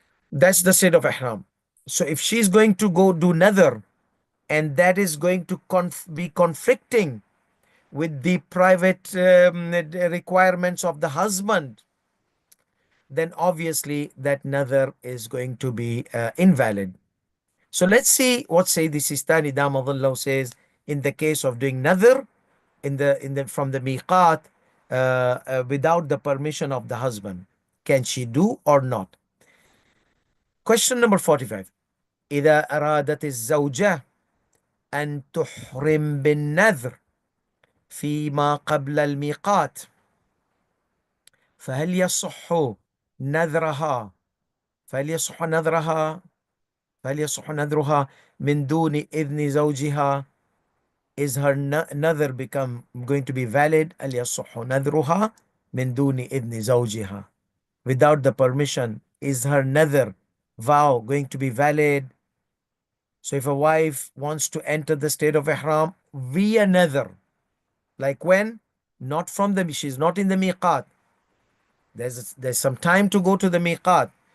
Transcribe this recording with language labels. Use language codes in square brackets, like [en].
[en] That's the state of ihram. So if she's going to go do nether, and that is going to be conflicting with the private requirements of the husband, then obviously that nether is going to be invalid. So let's see what Sayyidi Sistani Damadullah says in the case of doing nether in the from the miqat without the permission of the husband. Can she do or not? Question number 45. [ar] إذا أرادت الزوجة أن تحرم بالنذر فيما قبل الميقات فهل يصح نذرها فهل يصح نذرها فهل يصح نذرها من دون إذن زوجها? [en] Is her nether become going to be valid? [ar] هل يصح نذرها من دون إذن زوجها? [en] Without the permission, is her nether vow going to be valid? So if a wife wants to enter the state of ihram via nether, like when? Not from she's not in the miqat. There's some time to go to the miqat.